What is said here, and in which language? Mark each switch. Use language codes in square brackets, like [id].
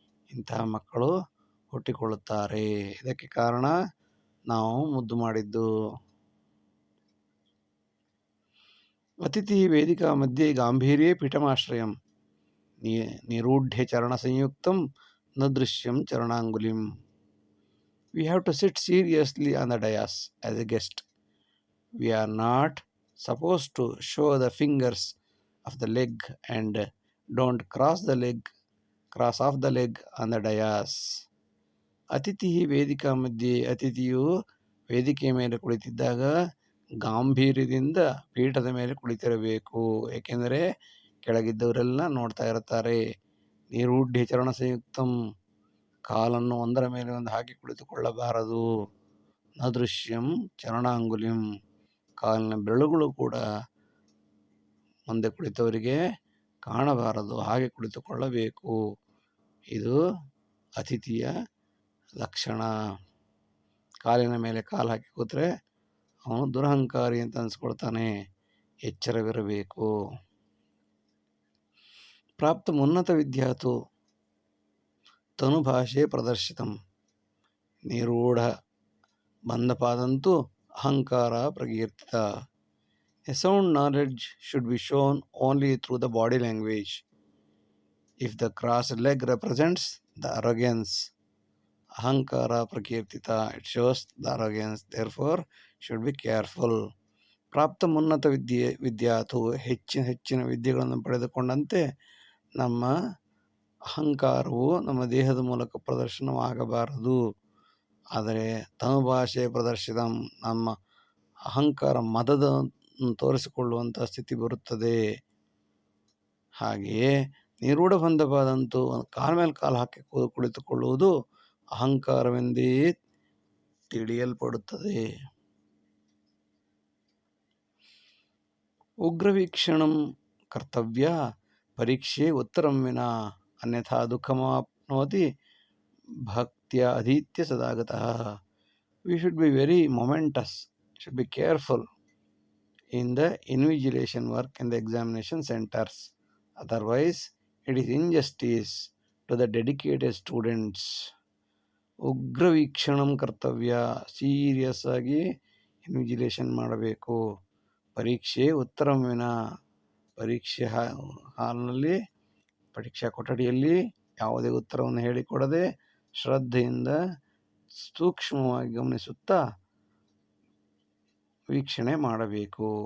[kn] ಇಂತಹ ಮಕ್ಕಳು ಹುಟ್ಟಿಕೊಳ್ಳುತ್ತಾರೆ. ಇದಕ್ಕೆ ಕಾರಣ ನಾವು ಮುದ್ದು ಮಾಡಿದ್ದು. [sa] ಅತಿಥಿ ವೇದಿಕಾ ಮಧ್ಯೆ ಗಾಂಭೀರ್ಯೇ ಪೀಠಮಾಶ್ರಯಂ, ನಿರೂಢ್ಯ ಚರಣ ಸಂಯುಕ್ತಂ ನ Drishyam ಚರಣಾಂಗುಲಿಂ. [en] We have to sit seriously on the dais as a guest. We are not supposed to show the fingers of the leg and don't cross off the leg on the dais. [sa] ಅತಿಥಿ ವೇದಿಕಾ ಮಧ್ಯೆ, [kn] ಅತಿಥಿಯು ವೇದಿಕೆಯ ಮೇಲೆ ಕುಳಿತಿದ್ದಾಗ ಗಾಂಭೀರ್ಯದಿಂದ ಪೀಠದ ಮೇಲೆ ಕುಳಿತಿರಬೇಕು. ಏಕೆಂದರೆ ಕೆಳಗಿದ್ದವರೆಲ್ಲ ನೋಡ್ತಾ ಇರುತ್ತಾರೆ. [sa] ನಿರೂಢ್ಯ ಚರಣ ಸಂಯುಕ್ತಂ, [kn] ಕಾಲನ್ನು ಒಂದರ ಮೇಲೆ ಒಂದು ಹಾಕಿ ಕುಳಿತುಕೊಳ್ಳಬಾರದು. [sa] ನ ದೃಶ್ಯಂ ಚರಣಾಂಗುಲಿಂ, [kn] ಕಾಲಿನ ಬೆರಳುಗಳು ಕೂಡ ಮುಂದೆ ಕುಳಿತವರಿಗೆ ಕಾಣಬಾರದು, ಹಾಗೆ ಕುಳಿತುಕೊಳ್ಳಬೇಕು. ಇದು ಅತಿಥಿಯ ಲಕ್ಷಣ. ಕಾಲಿನ ಮೇಲೆ ಕಾಲು ಹಾಕಿ ಕೂತ್ರೆ ಅವನು ದುರಹಂಕಾರಿ ಅಂತ ಅನಿಸ್ಕೊಳ್ತಾನೆ. ಎಚ್ಚರವಿರಬೇಕು. [sa] ಪ್ರಾಪ್ತ ಉನ್ನತ ವಿದ್ಯಾತು ತನುಭಾಷೆ ಪ್ರದರ್ಶಿತಂ, ನಿರೂಢ ಬಂಧಪಾದಂತು ಅಹಂಕಾರ ಪ್ರಕೀರ್ತಿತ. [en] A sound knowledge should be shown only through the body language. If the crossed leg represents the arrogance, [sa] ahankara prakirtita, [en] it shows the arrogance, therefore should be careful. [sa] ಪ್ರಾಪ್ತ ಉನ್ನತ ವಿದ್ಯಾತು, [kn] ಹೆಚ್ಚಿನ ವಿದ್ಯೆಗಳನ್ನು ಪಡೆದುಕೊಂಡಂತೆ ನಮ್ಮ ಅಹಂಕಾರವು ನಮ್ಮ ದೇಹದ ಮೂಲಕ ಪ್ರದರ್ಶನವಾಗಬಾರದು. ಆದರೆ [sa] ತನುಭಾಷೆ ಪ್ರದರ್ಶಿತ, [kn] ನಮ್ಮ ಅಹಂಕಾರ ಮದದ ತೋರಿಸಿಕೊಳ್ಳುವಂಥ ಸ್ಥಿತಿ ಬರುತ್ತದೆ. ಹಾಗೆಯೇ [sa] ನಿರೂಢ ಬಂಧಪಾದಂತೂ, [kn] ಕಾಲ ಮೇಲೆ ಕಾಲು ಹಾಕಿ ಕುಳಿತುಕೊಳ್ಳುವುದು ಅಹಂಕಾರವೆಂದೇ ತಿಳಿಯಲ್ಪಡುತ್ತದೆ. [sa] ಉಗ್ರವೀಕ್ಷಣಂ ಕರ್ತವ್ಯ ಪರೀಕ್ಷೆ ಉತ್ತರಂ ವಿನಾ ಅನ್ಯಥಾ ದುಃಖಮಾಪ್ನೋತಿ ಭಕ್ತ್ಯ ಅಧೀತ್ಯ ಸದಾಗತಃ. [en] We should be very momentous, should be careful in the invigilation work in the examination centers. Otherwise, it is injustice to the dedicated students. [sa] ಉಗ್ರವೀಕ್ಷಣಂ ಕರ್ತವ್ಯ, [kn] ಸೀರಿಯಸ್ ಆಗಿ ಇನ್ವಿಜಿಲೇಷನ್ ಮಾಡಬೇಕು. [sa] ಪರೀಕ್ಷೆ ಉತ್ತರಂ ವಿನ, [kn] ಪರೀಕ್ಷೆ ಹಾಲ್ನಲ್ಲಿ, ಪರೀಕ್ಷಾ ಕೊಠಡಿಯಲ್ಲಿ ಯಾವುದೇ ಉತ್ತರವನ್ನು ಹೇಳಿಕೊಡದೆ ಶ್ರದ್ಧೆಯಿಂದ ಸೂಕ್ಷ್ಮವಾಗಿ ಗಮನಿಸುತ್ತಾ ವೀಕ್ಷಣೆ ಮಾಡಬೇಕು.